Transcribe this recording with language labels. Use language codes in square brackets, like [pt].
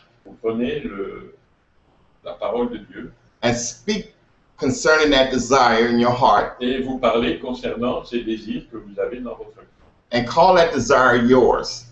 [fr] vous prenez la parole de Dieu [en] and speak concerning that desire in your heart [fr] et vous parlez concernant ces désirs que vous avez dans votre cœur. [en] and call that desire yours.